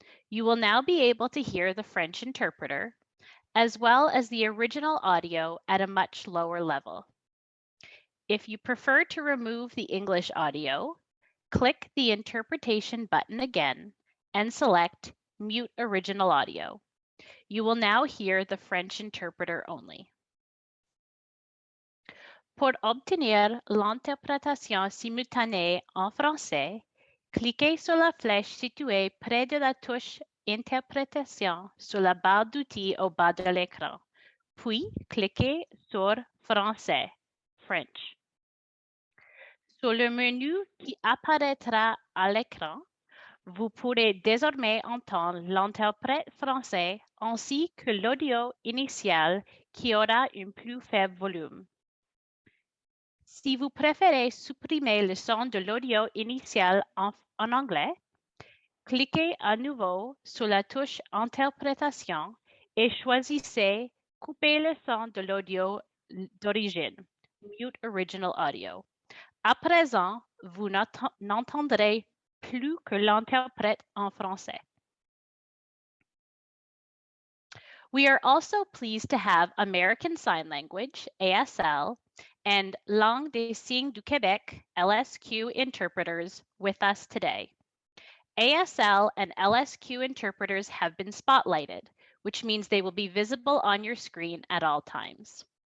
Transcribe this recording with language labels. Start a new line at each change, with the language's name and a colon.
English: You will now be able to hear the French interpreter, as well as the original audio at a much lower level. If you prefer to remove the English audio, click the interpretation button again and select Mute Original Audio. You will now hear the French interpreter only.
French: Pour obtenir l'interprétation simultanée en français, cliquez sur la flèche située près de la touche Interprétation sur la barre d'outils au bas de l'écran, puis cliquez sur Français, French. Sur le menu qui apparaîtra à l'écran, vous pourrez désormais entendre l'interprète français ainsi que l'audio initial qui aura un plus faible volume. Si vous préférez supprimer le son de l'audio initial en anglais, cliquez à nouveau sur la touche Interprétation et choisissez Couper le son de l'audio d'origine,
English: Mute Original Audio.
French: À présent, vous n'entendrez plus que l'interprète en français.
English: We are also pleased to have American Sign Language, ASL, and Langue des Signes du Québec, LSQ interpreters with us today. ASL and LSQ interpreters have been spotlighted, which means they will be visible on your screen at all times.